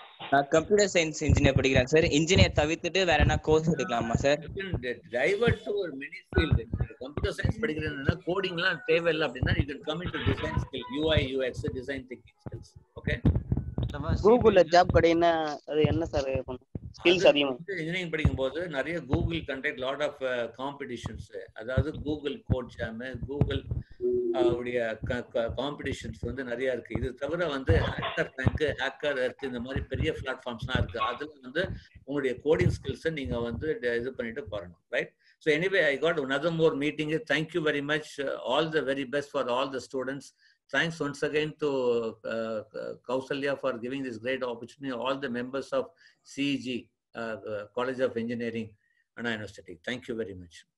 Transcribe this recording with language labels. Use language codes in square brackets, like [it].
[ta] நான் computer science engineer படிக்கிறேன் sir. Engineer தவிர்த்துட்டு வேற என்ன கோர்ஸ் எடுக்கலாமா சார்? டைவர்ட் டு ஒரு மினி ஃபீல்ட். கம்ப்யூட்டர் சயின்ஸ் படிக்கிறேன்னா கோடிங்லாம் தேவையில்லை அப்படின்னா [en] you can come into design skill, UI UX design thinking skills. [ta] Okay. கூகுள்ல ஜாப் கிடைனா அது என்ன சார் ஸ்கில்ஸ் அதிகமா? இன்ஜினியரிங் படிக்கும்போது நிறைய [en] Google conduct lot of competitions. [ta] அதாவது கூகுள் கோட் ஜாம், கூகுள் உடைய காம்படிஷன்ஸ் வந்து நிறைய இருக்கு. இது தவிர வந்து ஹேக்கர் ரேங்க், ஹேக்கர் எர்த் இந்த மாதிரி பெரிய பிளாட்ஃபார்ம்ஸ்லாம் இருக்கு. அதுல வந்து உங்களுடைய கோடிங் ஸ்கில்ஸை நீங்க வந்து இது பண்ணிட்டு போறணும். Right? [en] So anyway, I got another more meeting. Thank you very much. All the very best for all the students. Thanks once again to Kausalya for giving this great opportunity. All the members of CEG, College of Engineering, Anna University. Thank you very much.